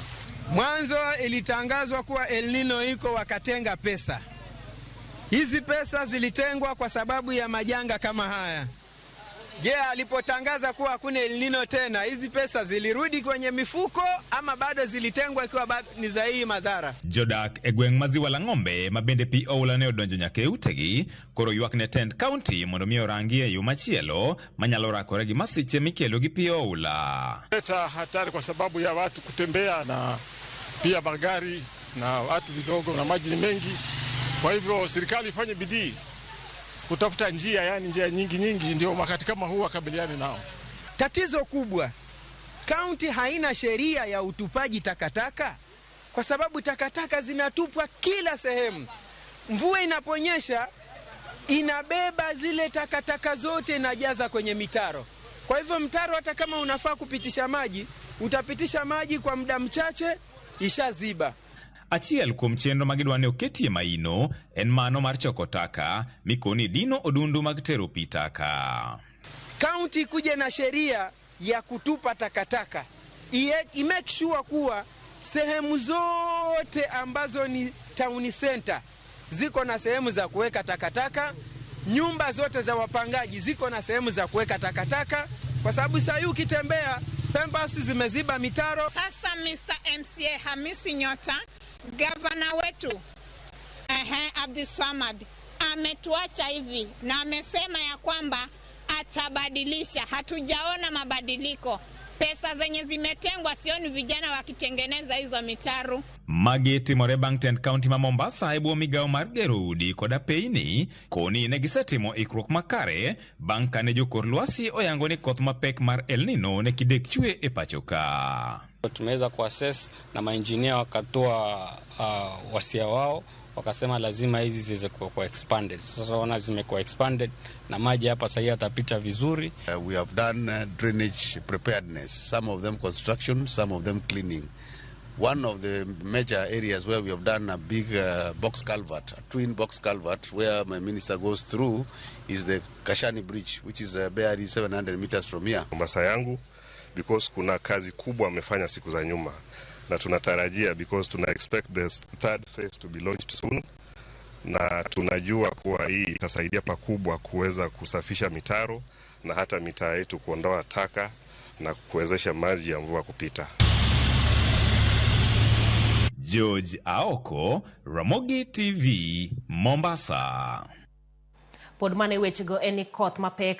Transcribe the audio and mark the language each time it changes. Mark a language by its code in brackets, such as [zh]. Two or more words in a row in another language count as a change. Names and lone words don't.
[sw] Mwanzo ilitangazwa kuwa El Nino iko, wakatenga pesa. Hizi pesa zilitengwa kwa sababu ya majanga kama haya. Je, alipotangaza kuwa hakuna El Nino tena, hizi pesa zilirudi kwenye mifuko ama bado zilitengwa ikiwa bado ni za hii madhara? [luo] Jodak e gweng' ma Ziwa la Ng'ombe ma bende pi oula ne odonjo nyaka e utegi koro ywak ne tend kaunti mondo mi orangi e yo machielo manyalo rakore gi masiche mikelo gi pi oula. [sw] Leta hatari kwa sababu ya watu kutembea na pia magari na watu vidogo na maji mengi. Kwa hivyo serikali ifanye bidii kutafuta njia, yani njia nyingi ndio wakati kama huu wakabiliane nao. Tatizo kubwa, kaunti haina sheria ya utupaji takataka kwa sababu takataka zinatupwa kila sehemu. Mvua inaponyesha inabeba zile takataka zote inajaza kwenye mitaro. Kwa hivyo mtaro hata kama unafaa kupitisha maji, utapitisha maji kwa muda mchache ishaziba. [luo] Achiel kuom chenro magidwa ne oketie maino en mano mar choko taka mikoni dino odundu mag tero pi taka. [sw] Kaunti kuje na sheria ya kutupa takataka, i- [en] make sure [sw] kuwa sehemu zote ambazo ni [en] town center [sw] ziko na sehemu za kuweka takataka, nyumba zote za wapangaji ziko na sehemu za kuweka takataka, kwa sababu sasa ukitembea pembasi zimeziba mitaro. Sasa Mr. MCA Hamisi Nyota, gavana wetu Abdiswamad ametuacha hivi na amesema ya kwamba atabadilisha. Hatujaona mabadiliko. Pesa zenye zimetengwa sioni vijana wakitengeneza hizo mitaro. [luo] Mageti more bang' tend kaunti ma Mombasa e bwo migawo mar gero udi kod apeyni koni ne gisetimo ikruok makare bang' kane jokor lwasi oyango ni koth mapek mar El Nino ne kidek chwe e pachoka. [sw] Tumeweza kuassess na mainjinia wakatoa wasia wao, wakasema lazima hizi ziweze kuwa expanded. Sasa wana zimekuwa expanded na maji hapa sasa yatapita vizuri. [en] We have done drainage preparedness, some of them construction, some of them cleaning. One of the major areas where we have done a big box culvert, a twin box culvert, where my minister goes through, is the Kashani Bridge, which is barely 700 meters from here. [sw] Mombasa yangu, because kuna kazi kubwa amefanya siku za nyuma, na tunatarajia because tuna [en] expect the third phase to be launched soon, [sw] na tunajua kuwa hii itasaidia pakubwa kuweza kusafisha mitaro na hata mitaa yetu kuondoa taka na kuwezesha maji ya mvua kupita. George Aoko, Ramogi TV, Mombasa. [luo] Pod mane wechego eni koth mapek